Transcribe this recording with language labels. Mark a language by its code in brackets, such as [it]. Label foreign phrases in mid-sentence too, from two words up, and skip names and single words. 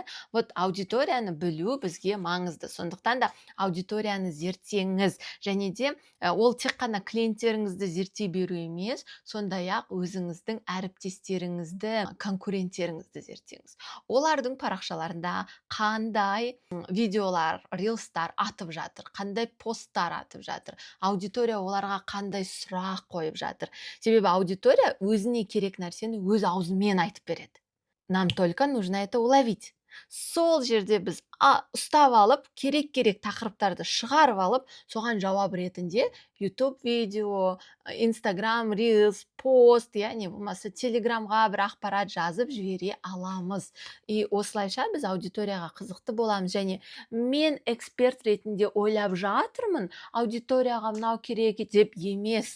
[kk] Вот аудиторияны білу бізге маңызды. Сондықтан да аудиторияны зерттеңіз, және де ол тек қана клиенттеріңізді зерттей беру емес, сондай-ақ өзіңіздің әріптестеріңізді, конкуренттеріңізді зерттеңіз. Олардың парақшаларында қандай видеолар, рилстар атып жатыр, қандай посттар атып жатыр, аудитория оларға қандай сұрақ қойып жатыр. Себебі аудитория өзіне керек нәрсені өз аузымен айтып береді. [ru] Нам только нужно это уловить. [kk] Сол жерде біз ұстап алып, керек тақырыптарды шығарып алып, соған жауап ретінде YouTube видео, Instagram Reels, пост, не болмаса Телеграмға бір ақпарат жазып жібере аламыз. И осылайша біз аудиторияға қызықты боламыз. Және мен эксперт ретінде ойлап жатырмын, аудиторияға мынау керек деп емес.